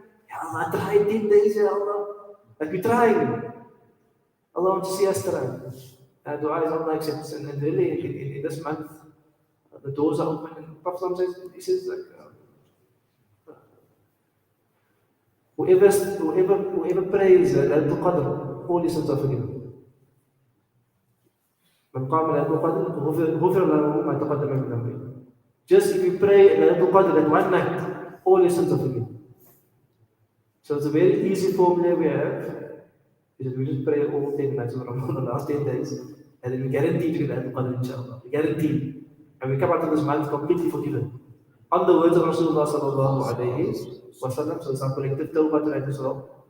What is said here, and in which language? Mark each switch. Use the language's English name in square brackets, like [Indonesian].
[English] Ya Allah, I tried 10 days, Ya Allah. Like we're trying. Allah wants to see us try. Dua is Allah accepts. And really, in this month, the doors are open. And Prophet says, he says, like, whoever prays Laylatul Qadr, all his sins are forgiven. [Arabic] من قام ليلة القدر غفر له ما تقدم من ذنبه. [English] Just if you pray Laylatul Qadr at one night, all your sins are forgiven. So it's a very easy formula we have. Is that we just pray all 10 nights of Ramadan, the last 10 days, and then we guarantee to get Laylatul Qadr, inshallah. We guarantee. And we come out of this month completely forgiven. On the words of Rasulullah sallallahu alayhi wasallam, so it's our collective tawbah tonight as well.